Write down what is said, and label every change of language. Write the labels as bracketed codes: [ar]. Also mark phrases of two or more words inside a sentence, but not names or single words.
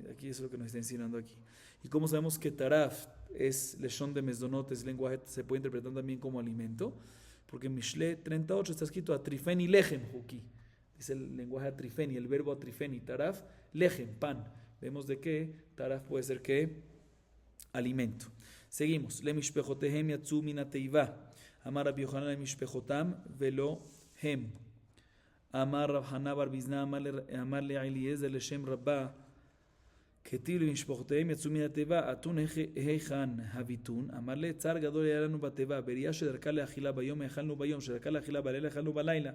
[es] Aquí es lo que nos está enseñando aquí. Y como sabemos que taraf es leshon de mesdonot, es lenguaje, se puede interpretar también como alimento, porque en Mishle 38 está escrito [he] הטריפני לחם חקי. [es] Dice el lenguaje atrifeni, el verbo atrifeni, taraf, lechem, pan. Vemos de que taraf puede ser que alimento. Seguimos. [he] למשפחותיהם יצאו מן התיבה. [arc] אמר רבי יוחנן למשפחותם ולא הם. אמר רב חנא בר ביזנא אמר לי אליעזר לשם רבה. [he] כתיב למשפחותיהם יצאו מן התיבה, אתון היכן הביטון, אמר לי, צער גדול היה לנו בתיבה, בראייה שדרכה לאכילה ביום, האכלנו ביום, שדרכה לאכילה בלילה, האכלנו בלילה.